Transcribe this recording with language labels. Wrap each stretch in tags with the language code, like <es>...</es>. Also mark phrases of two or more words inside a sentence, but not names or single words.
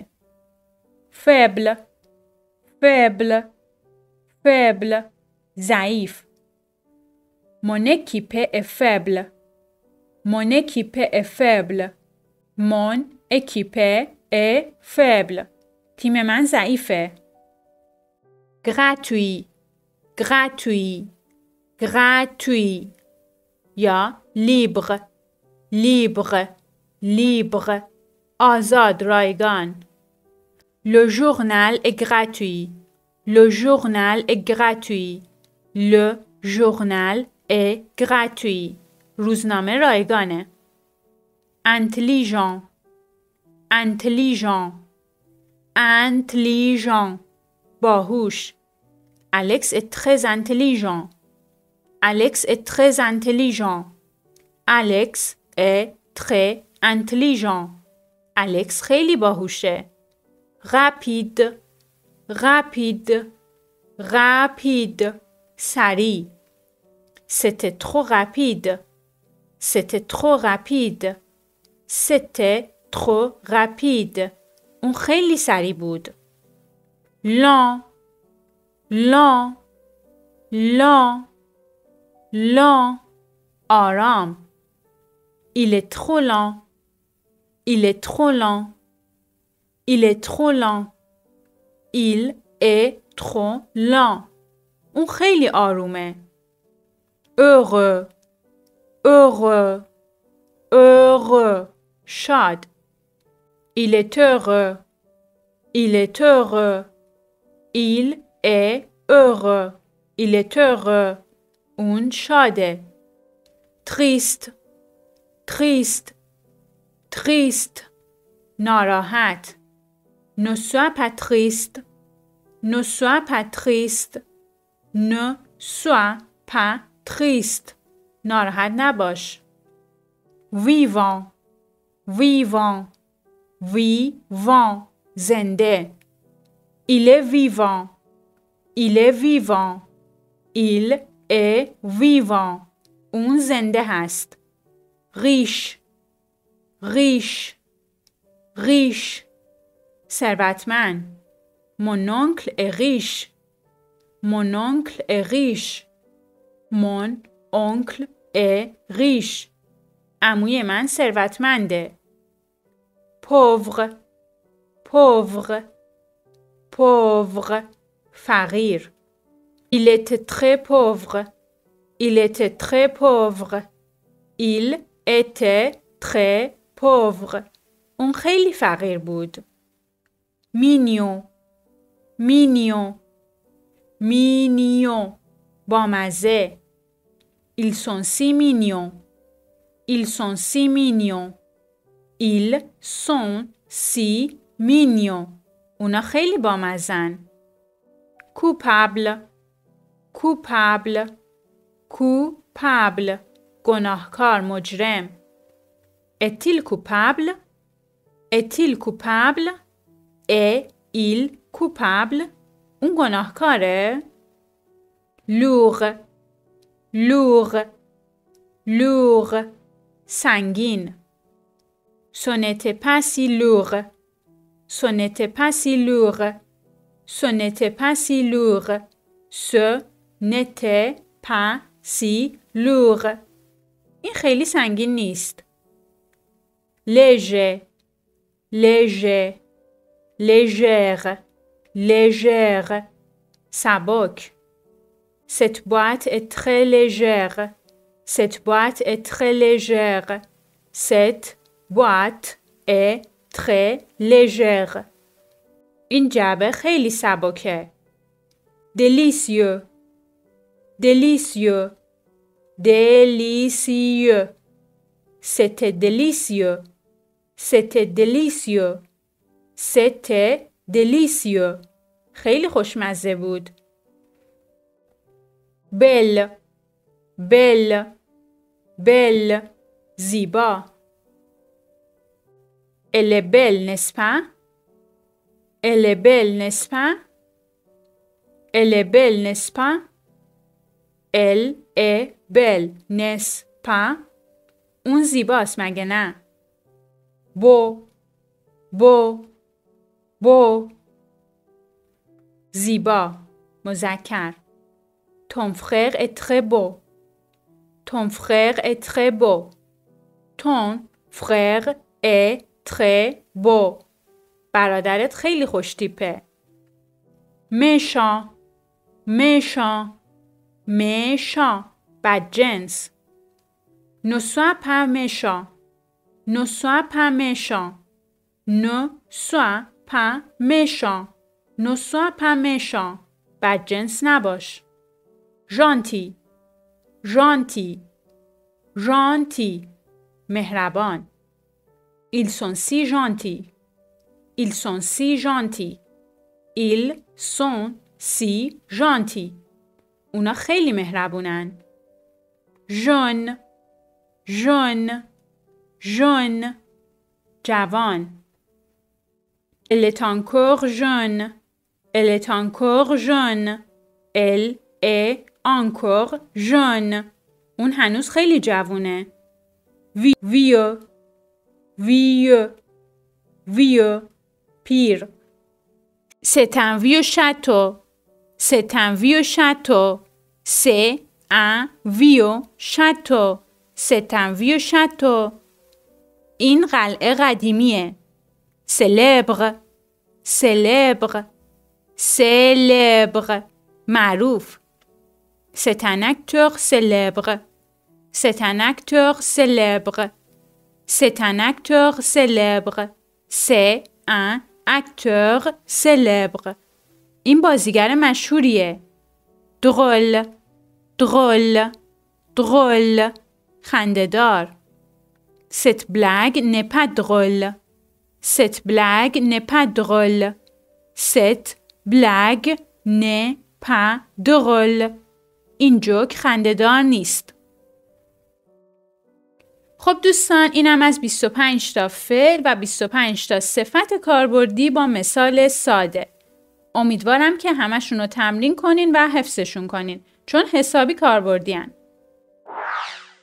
<fr>faible faible faible ضعیف. mon équipe est faible mon équipe est faible mon équipe est faible</fr> <fa>تیم من ضعیفه.</fa> <fr>gratuit gratuit gratuit یا libre libre libre</fr> <fa>آزاد رایگان.</fa> <fr>le journal est gratuit le journal est gratuit le journal est gratuit</fr> <fa>روزنامه رایگانه.</fa> <fr>intelligent intelligent intelligent باهوش. Alex est très intelligent Alex est très intelligent Alex est très intelligent</fr> <fa>Alex خیلی باهوشه.</fa> <fr>rapide rapide rapide سریع. c'était trop rapide c'était trop rapide c'était trop rapide</fr> <fa>اون خیلی سریع بود.</fa> <fr>lent lent lent lent آرام. il est trop lent il est trop lent il est trop lent il est trop lent</fr> <fa>اون خیلی آرومه.</fa> <fr>heureux heureux heureux شاد. il est heureux il est heureux il est heureux il est heureux</fr> <fa>اون شاده.</fa> <fr>triste triste triste ناراحت. ne sois pas triste ne sois pas triste ne sois pas triste</fr> <fa>ناراحت نباش.</fa> <fr>vivant vivant vivant زنده. il est vivant il est vivant il est vivant</fr> <fa>اون زنده هست.</fa> <fr>riche riche riche ثروتمند. Mon oncle est riche. Mon oncle est riche. Mon oncle est riche.</fr> <fa>عموی من ثروتمنده.</fa> <fr>pauvre pauvre pauvre فقیر. Il était très pauvre. Il était très pauvre. Il était très pauvre.</fr> <fa>اون خیلی فقیر بود.</fa> <fr>mignon mignon mignon بامزه. Ils sont si mignons. Ils sont si mignons. Ils sont si mignons.</fr> <fa>اونا خیلی بامزن.</fa> <fr>coupable coupable coupable</fr> <fa>گناهکار مجرم.</fa> <fr>est-il coupable est-il coupable est-il coupable</fr> <fa>اون گناهکاره.</fa> <fr>lourd lourd lourd سنگین. ce n'était pas si lourd ce n'était pas si lourd ce n'était pas si lourd ce n'était pas si lourd</fr> <fa>این خیلی سنگین نیست.</fa> <fr>léger léger légère légère سبک. cette boîte est très légère cette boîte est très légère cette boîte est très légère</fr> <fa>این جعبه خیلی سبکه.</fa> <fr>délicieux délicieux délicieux c'était délicieux c'était délicieux c'était délicieux</fr> <fa>خیلی خوشمزه بود.</fa> <fr>belle belle belle زیبا. elle est belle n'est-ce pas elle est belle n'est-ce pas elle est belle n'est-ce pas elle est belle n'est-ce pas</fr> <fa>اون زیباست مگه نه.</fa> <fr>beau beau beau</fr> <fa>زیبا مذکر.</fa> <fr>ton frère est très beau ton frère est très beau ton frère est très beau</fr> <fa>برادرت خیلی خوش تیپه.</fa> <fr>méchant méchant méchant بدجنس. ne sois pas méchant ne sois pas méchant ne sois pas méchant ne sois pas méchant</fr> <fa>بدجنس نباش.</fa> <fr>gentil gentil gentil مهربان. ils sont si gentils ils sont si gentils ils sont si gentils</fr> <fa>اونا خیلی مهربونن.</fa> <fr>jeune jeune jeune جوان. elle est encore jeune elle est encore jeune elle est encore jeune</fr> <fa>اون هنوز خیلی جوونه.</fa> <fr>vieux vieux vieux پیر. c'est un vieux château c'est un vieux château c'est un vieux château c'est un vieux château</fr> <fa>این قلعه قدیمیه.</fa> <fr>célèbre célèbre célèbre معروف. c'est un acteur célèbre c'est un acteur célèbre c'est un acteur célèbre c'est un acteur célèbre</fr> <fa>این بازیگر مشهوریه.</fa> <fr>drôle drôle drôle خنده‌دار. cette blague n'est pas drôle cette blague n'est pas drôle cette blague n'est pas drôle</fr> <fa>این جوک خنده‌دار نیست. خب دوستان اینم از 25 تا فعل و 25 تا صفت کاربردی با مثال ساده. امیدوارم که همشون رو تمرین کنین و حفظشون کنین چون حسابی کاربردی هن.</fa>